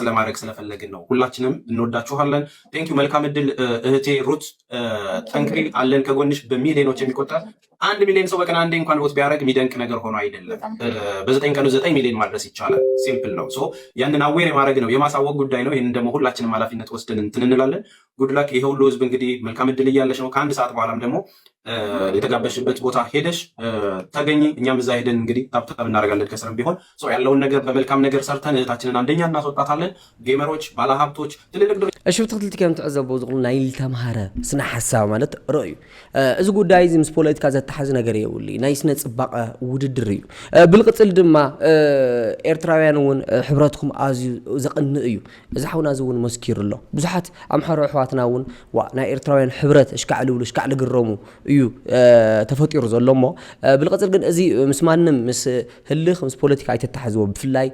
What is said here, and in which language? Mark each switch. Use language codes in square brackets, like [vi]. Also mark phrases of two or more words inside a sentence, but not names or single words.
[am] ለማድረግ ስለፈለግን ነው። ሁላችንም እንወዳችኋለን። ቴንኪዩ። መልካም እድል እህቴ ሩት። ጠንክሪ፣ አለን ከጎንሽ። በሚሊዮኖች የሚቆጠር 1 ሚሊዮን ሰው በቀን አንዴ እንኳን ቮት ቢያደርግ የሚደንቅ ነገር ሆኖ አይደለም። በ9 ቀኑ 9 ሚሊዮን ማድረስ ይቻላል። ሲምፕል ነው። ሶ ያንን አዌር የማድረግ ነው፣ የማሳወቅ ጉዳይ ነው። ይህንን ደግሞ ሁላችንም ኃላፊነት ወስደን እንትን እንላለን። ጉድላክ። ይሄ ሁሉ ህዝብ እንግዲህ መልካም እድል እያለሽ ነው። ከአንድ ሰዓት በኋላም ደግሞ የተጋበሽበት ቦታ ሄደሽ ተገኝ። እኛም እዛ ሄደን እንግዲህ ታብታብ እናደርጋለን። ከስርም ቢሆን ያለውን ነገር በመልካም ነገር ሰርተን እህታችንን አንደኛ እናስወጣታለን። ጌመሮች፣ ባለሀብቶች፣ ትልልቅ [ti] እሺ ብትክልቲ ከም ትዕዘቡ ዝቕሉ ናይ ዝተምሃረ ስነ ሓሳብ ማለት ርእዩ እዚ ጉዳይ እዚ ምስ ፖለቲካ ዘተሓዝ ነገር የብሉ ናይ ስነ ፅባቐ ውድድር እዩ። ብልቅፅል ድማ ኤርትራውያን እውን ሕብረትኩም ኣዝዩ ዘቕንእ እዩ። እዚ ሓውና እዚ እውን መስኪሩ ኣሎ። ብዙሓት ኣምሓሮ ኣሕዋትና እውን ናይ ኤርትራውያን ሕብረት እሽካዕ ልብሉ እሽካዕ ልግረሙ እዩ ተፈጢሩ ዘሎ እሞ ብልቅፅል ግን እዚ ምስ ማንም ምስ ህልኽ ምስ ፖለቲካ ኣይተተሓዝዎ። ብፍላይ